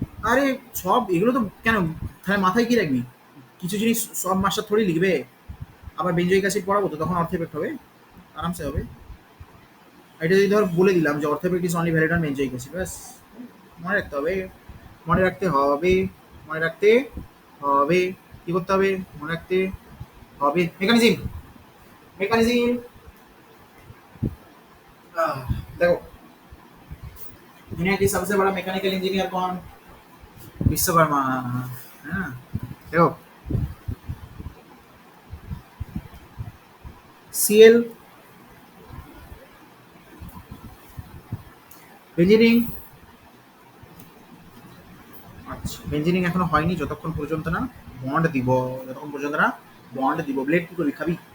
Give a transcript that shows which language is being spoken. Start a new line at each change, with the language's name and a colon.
Bangla: আরে সব এগুলো তো কেন, তাহলে মাথায় কি রাখবি? কিছু জিনিস সব মাস্টার থোড়ি লিখবে। আবার বেঞ্জয়িক অ্যাসিড পড়াবো তো, তখন অর্থ এফেক্ট হবে, আরামসে হবে। এটা যদি ধর বলে দিলাম যে অর্থ effect is only valid on benzoic acid, ব্যাস মনে রাখতে হবে, মনে রাখতে হবে, মনে রাখতে হবে। কি করতে হবে? মনে রাখতে হবে।
Hindi: মেকানিজম, মেকানিজম, देखो दुनिया की सबसे बड़ा मैकेनिकल इंजीनियर कौन? विश्वकर्मा, है ना?
Bangla: देखो सीएल ইঞ্জিনিয়ারিং, আচ্ছা ইঞ্জিনিয়ারিং এখনো হয়নি যতক্ষণ পর্যন্ত না বন্ড দিব, যতক্ষণ পর্যন্ত না বন্ড দিব। ব্লেড কি করবি, খাবি?